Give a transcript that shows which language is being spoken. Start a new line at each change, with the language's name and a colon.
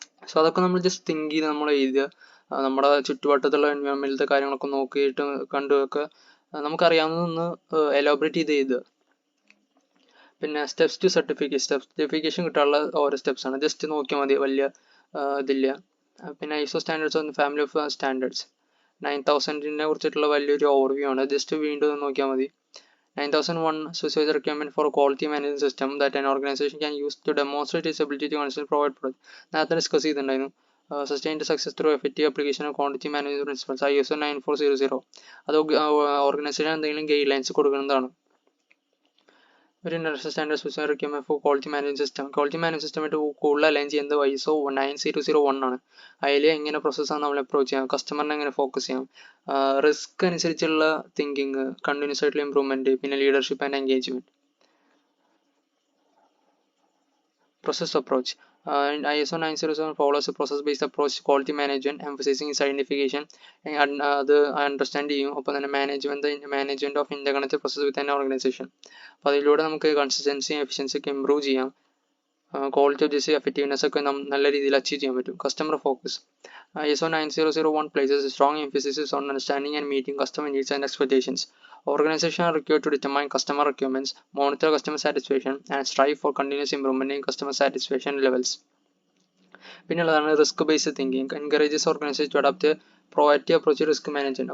Malayalam: So അതൊക്കെ നമ്മൾ just think ചെയ്ത് നമ്മൾ എഴുതുക. നമ്മുടെ ചുറ്റുവട്ടത്തുള്ള എൻവയോൺമെൻറ്റിലത്തെ കാര്യങ്ങളൊക്കെ നോക്കിയിട്ട് കണ്ടുമൊക്കെ നമുക്കറിയാവുന്നതൊന്ന് എലോബറേറ്റ് ചെയ്ത് എഴുതുക. പിന്നെ സ്റ്റെപ്സ് ടു സർട്ടിഫിക്കേഷൻ കിട്ടാനുള്ള ഓരോ സ്റ്റെപ്സ് ആണ്. ജസ്റ്റ് നോക്കിയാൽ മതി, വലിയ ഇതില്ല. പിന്നെ ഐസോ സ്റ്റാൻഡേർഡ്സ് ഒന്ന് ഫാമിലി ഓഫ് സ്റ്റാൻഡേർഡ്സ് 9000നെ കുറിച്ചിട്ടുള്ള വലിയൊരു ഓവർവ്യൂ ആണ്. ജസ്റ്റ് വീണ്ടും നോക്കിയാൽ മതി.
English: 9001 specifies the requirement for a quality management system that an organization can use to demonstrate its ability to constantly provide products.
Malayalam: നേരത്തെ ഡിസ്കസ് ചെയ്തിട്ടുണ്ടായിരുന്നു.
English: Sustained success through effective application of quality management principles ISO 9400.
Malayalam: അത് organisation എന്തെങ്കിലും guide lines കൊടുക്കുന്നതാണ്.
English: ഒരു industrial standard specific requirement for quality management system.
Malayalam: Quality management സിസ്റ്റമായിട്ട് കൂടുതൽ align ചെയ്യുന്നത് ISO 9001 ആണ്. അതിൽ എങ്ങനെ പ്രോസസ്സാണ് നമ്മൾ അപ്രോച്ച് ചെയ്യാം, കസ്റ്റമറിനെ എങ്ങനെ ഫോക്കസ് ചെയ്യാം, റിസ്ക് അനുസരിച്ചുള്ള തിങ്കിങ്, കണ്ടിന്യൂസ് ആയിട്ടുള്ള ഇംപ്രൂവ്മെന്റ്, പിന്നെ leadership and engagement.
English: Process approach. ISO 907 follows a process-based approach to quality management, emphasizing its identification and
Malayalam: അത് അണ്ടർസ്റ്റാൻഡ് ചെയ്യും. ഒപ്പം തന്നെ
English: Management of interconnected process with an organisation.
Malayalam: അപ്പോൾ അതിലൂടെ നമുക്ക് കൺസിസ്റ്റൻസിയും എഫിഷ്യൻസിയൊക്കെ ഇംപ്രൂവ് ചെയ്യാം. ക്വാളിറ്റി ഓഫ് ദിസ് എഫക്റ്റീവ്നെസ് ഒക്കെ നല്ല രീതിയിൽ അച്ചീവ് ചെയ്യാൻ പറ്റും.
English: Customer focus. ISO 9001 places a strong emphasis on understanding and meeting customer needs and expectations. Organizations are required to determine customer requirements, monitor customer satisfaction, and strive for continuous improvement in customer satisfaction levels.
Malayalam: പിന്നെയുള്ളതാണ് risk based thinking.
English: Encourages organisation to adapt proactive approach risk management.